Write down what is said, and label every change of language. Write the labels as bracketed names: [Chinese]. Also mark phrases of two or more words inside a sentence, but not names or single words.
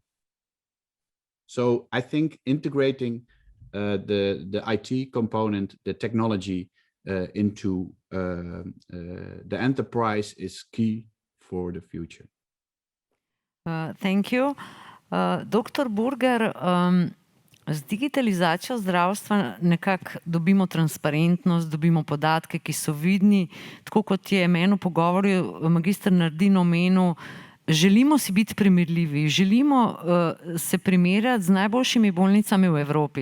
[English] So I think integrating the IT component, the technology into the enterprise is key for the future. Thank you. Dr. [Slovenian] Burger, z digitalizacijo zdravstva nekako dobimo transparentnost, dobimo podatke, ki so vidni. Tako kot je meni v pogovoru magister Nardin omenil, želimo si biti primerljivi, želimo se primerjati z najboljšimi bolnicami v Evropi.